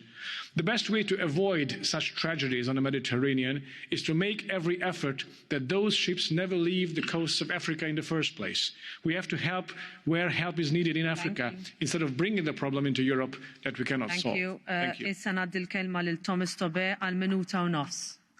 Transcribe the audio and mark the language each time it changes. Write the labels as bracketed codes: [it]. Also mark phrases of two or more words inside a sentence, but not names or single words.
[en] The best way to avoid such tragedies on the Mediterranean is to make every effort that those ships never leave the coasts of Africa in the first place. We have to help where help is needed in Africa instead of bringing the problem into Europe that we cannot solve. Thank you. [mt] Issa ngħaddi l-kelma lil Thomas Tobé għal minuta u nofs.